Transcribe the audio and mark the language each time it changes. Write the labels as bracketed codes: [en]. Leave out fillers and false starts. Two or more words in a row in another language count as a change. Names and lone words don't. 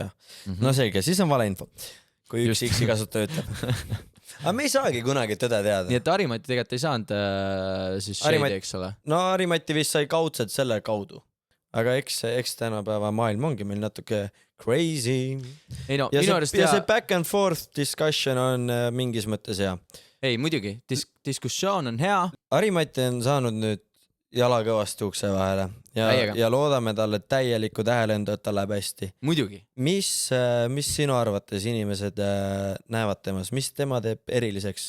[et] No selge, siis on valeinfo. Kui üks X-i kasutaja ütleb. Aga me ei saagi kunagi tõde teada. Nii et Harimati tegelikult ei saanud siis shady, eks ole? No Harimati vist sai kaudselt selle kaudu. Aga eks tänapäeva maailm ongi meil natuke crazy. Ei no, ja see [en] back and forth discussion [et] on mingis mõttes hea. ei muidugi, diskussioon on hea. Harimati on saanud nüüd jala kõvasti ukse vahele Täiega. ja loodame talle täielikku tähelendu, et ta läheb hästi. Muidugi. Mis sinu arvates inimesed näevad temas, mis tema teeb eriliseks?